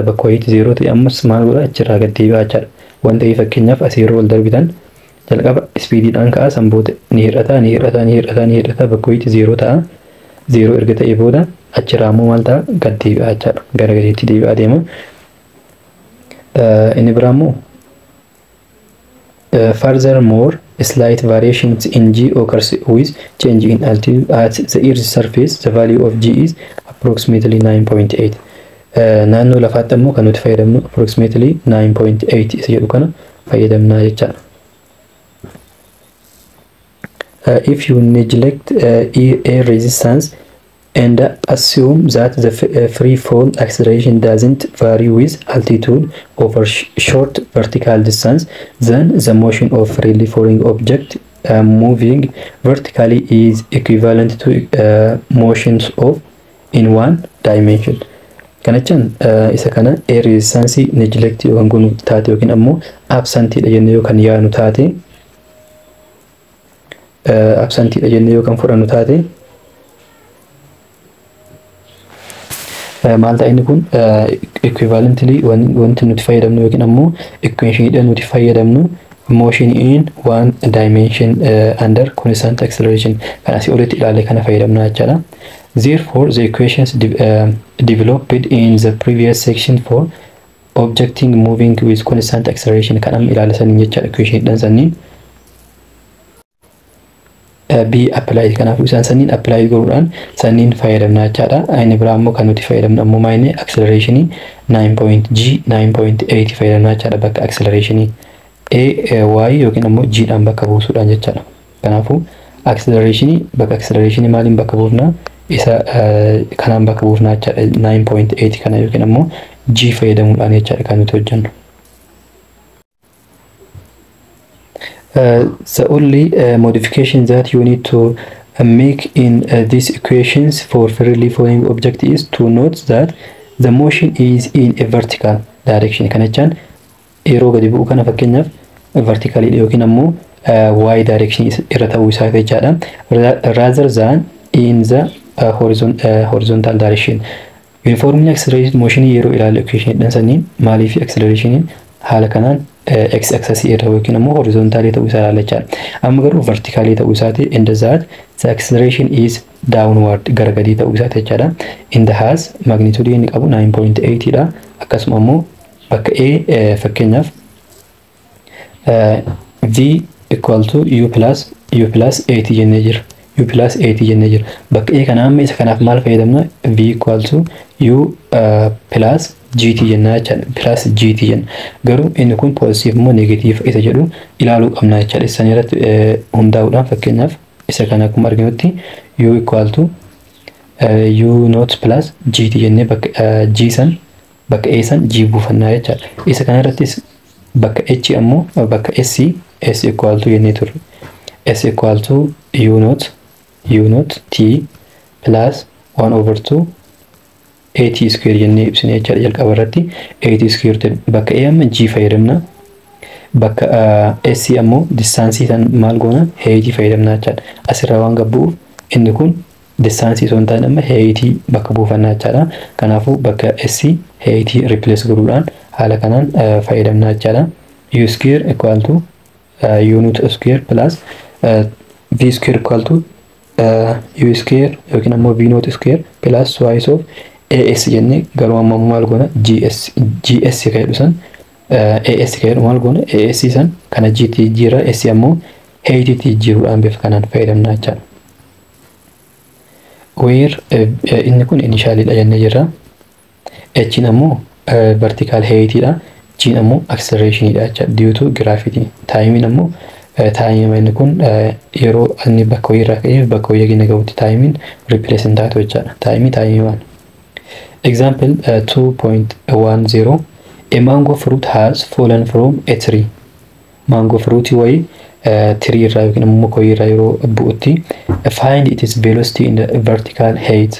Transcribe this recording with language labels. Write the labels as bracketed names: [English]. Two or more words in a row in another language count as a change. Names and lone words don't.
[Oromo] Bakka wayiitti zero ta'e ammas maal godha achirraa gad deebi'a jechaadha. Waan ta'eef fakkeenyaaf asii yeroo ol darbitan jalqaba speediidhaan ka'a sanboota ni hir'ata bakka wayiitti zero ta'a. Zero erga ta'ee booda achirraa immoo maal ta'a gad deebi'a jechaadha. Gara gadiitti deebi'aa deema. Inni biraa immoo [English] furthermore slight variations in g occurs with change in altitude at the earth's surface. The value of g is approximately 9.8. [Oromo] Naannoo lafaatti immoo kan nuti fayyadamnu approximately 9.8 isa jedhu kana fayyadamnaa jechaadha. [English] If you neglect air resistance and assume that the free fall acceleration doesn't vary with altitude over short vertical distance, then the motion of freely falling object moving vertically is equivalent to motions of in one dimension. [Oromo] Kana jechuun isa kana [English] air resistance neglect [Oromo] yookaan gunu taate yookiin ammoo absent dha jennee yookaan yaanu taate absent dha jennee yookaan fudhannu taate maal ta'a inni kun equivalently wanti nuti fayyadamnu yookiin ammoo equation nuti fayyadamnu [English] motion in one dimension under constant acceleration [Oromo] kan asii olitti ilaalle kana fayyadamna jechaadha. [English] Therefore, the equations developed in the previous section for objecting moving with constant acceleration [Oromo] kan amma ilaalla saniin jechaadha. Equation dhan saniin [English] be applied [Oromo] kanaafuu isaan saniin apply gochuudhaan saniin fayyadamna jechaadha. Inni biraa immoo kan nuti fayyadamnu ammoo maayine acceleration 9.8 fayyadamna jechaadha. Bakka acceleration y yookiin ammoo g dhaan bakka buusuudhaan jechaadha. Kanaafuu acceleration bakka acceleration maaliin bakka buufna isa kanaan bakka buufna jechaadha. 9.8 kana yookiin ammoo g fayyadamuudhaan jechaadha kan nuti hojjennu. [English] The only modification that you need to make in these equations for freely falling object is to note that the motion is in a vertical direction. [Oromo] Kana jechaan yeroo gadi bu'u kana fakkeenyaaf vertically yookiin ammoo y direction irra ta'uu isaa jechaadha. [English] Rather than in the horizontal direction. Uniformly accelerated motion [Oromo] yeroo ilaalle equation dhan saniin maaliif acceleration haala kanaan [English] x axis [Oromo] irra yookiin ammoo horizontally ta'uu isaa ilaalla jechaadha. Amma garuu vertically ta'uu isaati [English] in that the acceleration is downward [Oromo] gara gadii ta'uu isaati jechaadha. [English] In the has magnitude [Oromo] inni qabu 9.8 dha. Akkasuma ammoo bakka a fakkeenyaaf [English] v equal to u plus 8 [Oromo] jennee jira. [English] u plus 8 [Oromo] jennee jira. Bakka a kana amma isa kanaaf maal fayyadamna [English] v equal to u plus gt [Oromo] jenna jechaadha. [English] Plus gt [Oromo] jenna. Garuu inni kun positive moo negative isa jedhu ilaaluu qabna jechaadha. Isaan irratti hundaa'uudhaan fakkeenyaaf isa kana akkuma arginutti [English] u equal to u not plus gt [Oromo] jennee bakka g san bakka a san g buufannaa jechaadha. Isa kana irrattis bakka h ammoo bakka [English] s equal to [Oromo] jennee turre. [English] S equal to u not t plus 1 over 2 at square [Oromo] jennee ibsine jechaadha. Jalqaba irratti [English] at square [Oromo] bakka a amma g fayyadamna. Bakka s ammoo distaansii san maal goona h fayyadamna jechaadha. Asirraa waan gabbuuf inni kun distaansii osoo hin taane amma heeyitii bakka buufannaa jechaadha. Kanaafuu bakka s heeyitii replace godhuudhaan haala kanaan fayyadamna jechaadha. [English] U square equal to u naught square plus v square equal to u square yookiin ammoo v naught square plus twice of as [Oromo] jennee garuu amma maal goona gs ka'edhu san as ka'edhu maal goona as san kana gt jira s ammoo heeyitii jiruudhaan bifa kanaan fayyadamna jechaadha. Where inni kun initially dha jennee jirra. H ammoo [English] vertical height [Oromo] dha. G ammoo acceleration dha jecha [English] due to gravity. [Oromo] Time ammoo time inni kun yeroo inni bakka wayirraa ka'ee bakka wayya gina gahutti time represent taatu jechaadha. [English] Time one. Example 2.10 a mango fruit has fallen from a tree. Mango fruit [Oromo] way tree irraa yookiin ammoo muka irraa yeroo bu'utti [English] find its velocity in the vertical height.